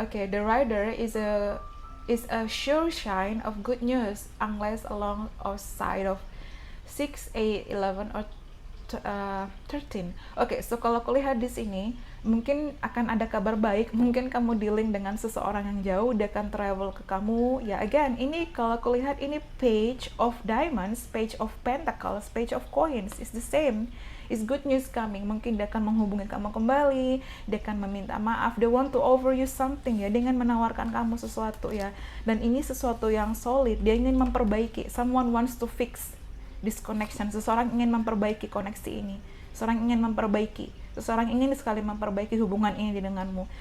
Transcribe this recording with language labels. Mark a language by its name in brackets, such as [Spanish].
[English] Okay, the rider is a sure sign of good news unless along or side of 6, 8, 11 or 13. [Indonesian] Okay, so kalau aku lihat di sini mungkin akan ada kabar baik, mungkin kamu dealing dengan seseorang yang jauh, dia akan travel ke kamu. [English] Ya, again, [Indonesian] ini kalau aku lihat ini [English] page of diamonds, page of pentacles, page of coins, is the same. Is good news coming. [Indonesian] Mungkin dia akan menghubungi kamu kembali, dia akan meminta maaf, [English] they want to offer you something [Indonesian] ya, dengan menawarkan kamu sesuatu ya. Dan ini sesuatu yang solid, dia ingin memperbaiki. [English] Someone wants to fix this connection. [Indonesian] Seseorang ingin memperbaiki koneksi ini. Seseorang ingin memperbaiki. Seseorang ingin sekali memperbaiki hubungan ini denganmu.